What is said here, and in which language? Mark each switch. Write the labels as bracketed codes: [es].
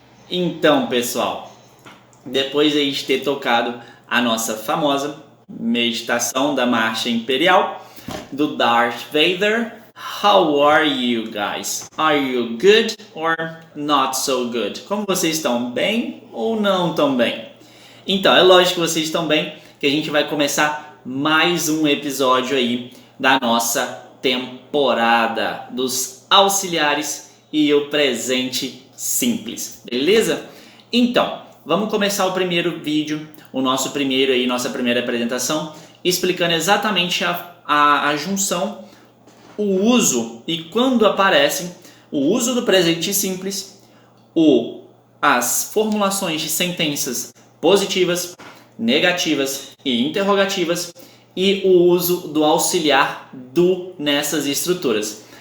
[pt] Então, pessoal, depois de a gente ter tocado a nossa famosa meditação da Marcha Imperial do Darth Vader, [en] how are you guys? Are you good or not so good? [pt] Como vocês estão? Bem ou não tão bem? Então, é lógico que vocês estão bem, que a gente vai começar mais um episódio aí da nossa temporada dos auxiliares e o presente simples, beleza? Então, vamos começar o primeiro vídeo, nossa primeira apresentação, explicando exatamente a junção, o uso e quando aparecem o uso do presente simples, as formulações de sentenças positivas, negativas e interrogativas e o uso do auxiliar do nessas estruturas.